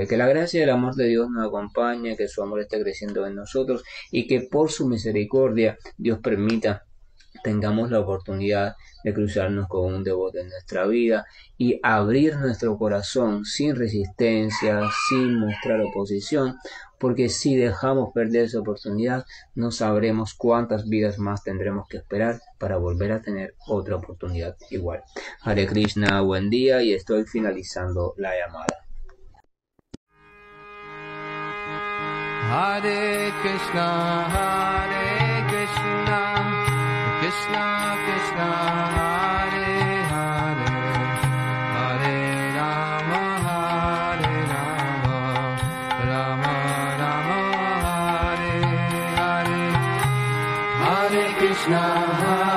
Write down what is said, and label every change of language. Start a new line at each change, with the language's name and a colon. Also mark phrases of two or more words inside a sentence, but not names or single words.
Spanish: Que la gracia y el amor de Dios nos acompañe, que su amor esté creciendo en nosotros y que por su misericordia Dios permita tengamos la oportunidad de cruzarnos con un devoto en nuestra vida y abrir nuestro corazón sin resistencia, sin mostrar oposición, porque si dejamos perder esa oportunidad, no sabremos cuántas vidas más tendremos que esperar para volver a tener otra oportunidad igual.
Sanskrit: हरे कृष्ण,
Spanish: buen día, y estoy finalizando la llamada.
Sanskrit: हरे कृष्ण, कृष्ण कृष्ण, हरे हरे, हरे राम, राम राम, हरे हरे, हरे कृष्ण.